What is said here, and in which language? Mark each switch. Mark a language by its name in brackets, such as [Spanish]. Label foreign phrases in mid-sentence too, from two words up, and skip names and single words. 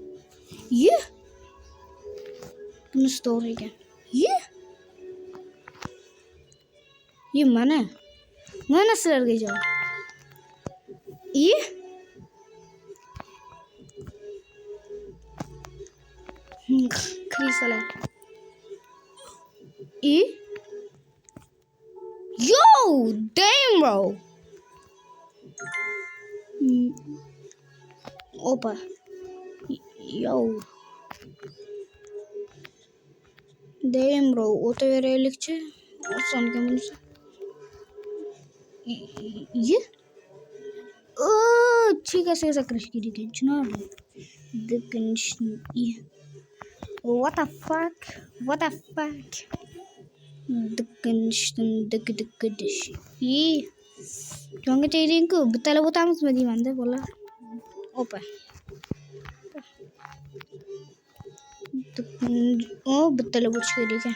[Uzbek] Bunisi to'g'ri ekan. Mana sizlarga javob. Krisalar. [English] Yo, damn bro. [Uzbek] Opa. [English] Yo. Damn bro, [Uzbek] o'taveraylikchi. Oson ekan bunisi. Chegasiga sakrash kerak ekan, tushunarli. [English] What the fuck? [Uzbek] Jonga tegding-ku, bittalab o'tamizmi deyman-da, bolalar. Opa. Bittalab o'tish kerak ekan.